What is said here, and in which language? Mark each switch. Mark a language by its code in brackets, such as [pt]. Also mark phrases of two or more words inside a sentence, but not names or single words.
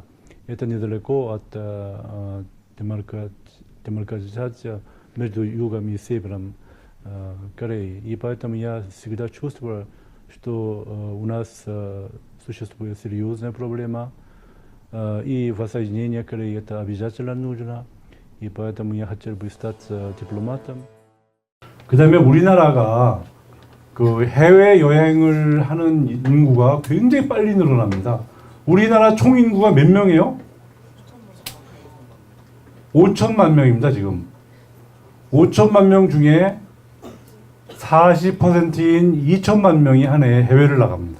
[ru] Это недалеко от демаркации между югом и севером Кореи. И поэтому я всегда чувствовал что у нас существует серьезная проблема, и воссоединение Кореи это обязательно нужно, и поэтому я хотел бы стать дипломатом. [ko] 그다음에 우리나라가 그 해외 여행을 하는 인구가 굉장히 빨리 늘어납니다. 우리나라 총 인구가 몇 명이에요? 5천만 명입니다, 지금. 5천만 명 중에 40%인 2천만 명이 한 해에 해외를 나갑니다.